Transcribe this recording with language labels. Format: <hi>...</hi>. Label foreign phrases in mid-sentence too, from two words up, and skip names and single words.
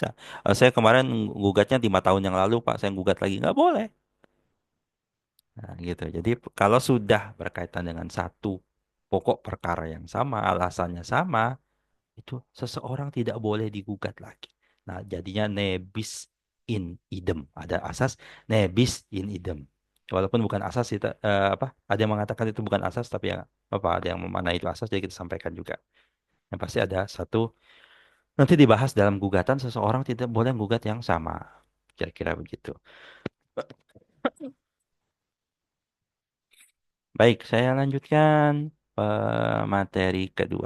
<id>Saya kemarin gugatnya 5 tahun yang lalu Pak, saya gugat lagi nggak boleh. Nah, gitu. Jadi kalau sudah berkaitan dengan satu pokok perkara yang sama, alasannya sama, itu seseorang tidak boleh digugat lagi. Nah, jadinya</id> <la>nebis in idem.</la> <id>Ada asas</id> <la>nebis in idem.</la> <id>Walaupun bukan asas kita apa? Ada yang mengatakan itu bukan asas tapi ya apa ada yang memaknai itu asas jadi kita sampaikan juga. Yang pasti ada satu nanti dibahas dalam gugatan seseorang tidak boleh gugat yang sama. Kira-kira begitu. Baik, saya lanjutkan materi kedua.</id>